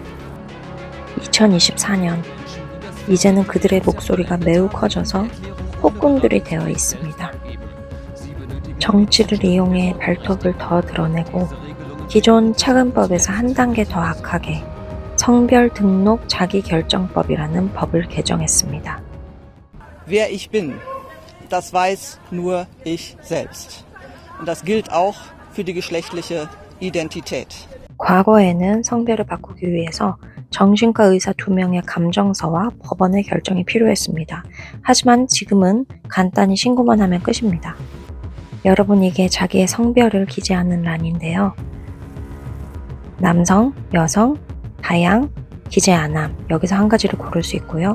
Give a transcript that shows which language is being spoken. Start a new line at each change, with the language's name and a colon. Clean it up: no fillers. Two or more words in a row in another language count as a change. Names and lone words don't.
Korean: 2024년, 이제는 그들의 목소리가 매우 커져서 폭군들이 되어 있습니다. 정치를 이용해 발톱을 더 드러내고 기존 차근법에서 한 단계 더 악하게 성별 등록 자기결정법이라는 법을 개정했습니다.
German: Wer ich bin, das weiß nur ich selbst. Und das gilt auch für die geschlechtliche Identität.
Korean: 과거에는 성별을 바꾸기 위해서 정신과 의사 2명의 감정서와 법원의 결정이 필요했습니다. 하지만 지금은 간단히 신고만 하면 끝입니다. 여러분, 이게 자기의 성별을 기재하는 란인데요. 남성, 여성, 다양, 기재 안함, 여기서 한 가지를 고를 수 있고요.